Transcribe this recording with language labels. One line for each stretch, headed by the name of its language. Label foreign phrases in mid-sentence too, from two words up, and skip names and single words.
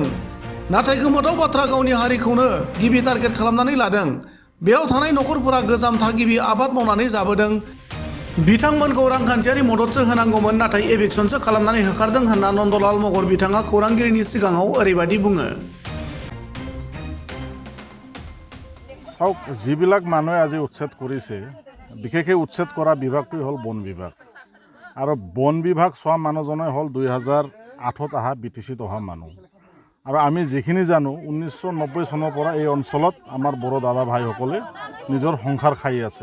Bodo: नाथाय गोमोथाव बाथ्रा, गावनि हारिखौनो गिबि टारगेट खालामनानै लादों। बेयाव थानाय नखरफोरा गोजाम थागिबि आबाद मावनानै जाबोदों। बिथांमोनखौ रांखान्थियारि मददसो होनांगौमोन, नाथाय एभिक्सनसो खालामनानै होखारदों होनना नन्दलाल मगर बिथाङा खौरांगिरिनि सिगाङाव ओरैबायदि बुङो।
Assamese: চাওক, যিবিলাক মানুহে আজি উচ্ছেদ কৰিছে, বিশেষকৈ উচ্ছেদ কৰা বিভাগটোৱে হ'ল বন বিভাগ। আৰু বন বিভাগ চোৱা মানুহজনে হ'ল 2008ত অহা বিটিচিত অহা মানুহ। আৰু আমি যিখিনি জানো, 1990 চনৰ পৰা এই অঞ্চলত আমাৰ বড়ো দাদা ভাইসকলে নিজৰ সংসাৰ খাই আছে।